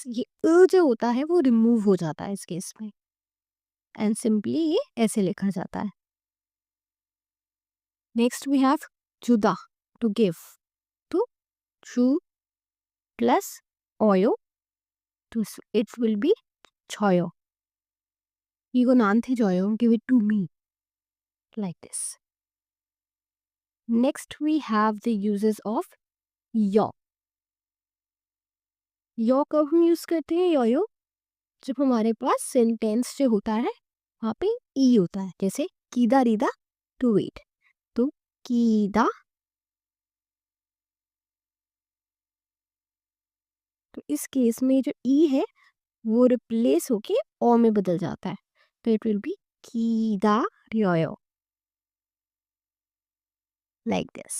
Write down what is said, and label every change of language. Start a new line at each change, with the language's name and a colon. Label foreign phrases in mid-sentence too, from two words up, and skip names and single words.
Hindi: ये जो होता है वो रिमूव हो जाता है इस केस में
English: and simply
Hindi: ये ऐसे लिखा जाता है।
English: next we have जुदा, to give, तो chu plus oyo, तो it will be choyo.
Korean: 이거 나한테 줘요.
English: Give it to me. Like this. Next we have the uses of yo.
Hindi: यो कब हम यूज करते हैं? यो जब हमारे पास सेंटेंस जो होता है वहां पे ई होता है, जैसे
Korean: 기다 리다
English: to wait,
Hindi: तो कीदा, तो इस केस में जो ई है वो रिप्लेस होके ओ में बदल जाता है, तो
English: it will be
Korean: 기다 려요,
English: like this.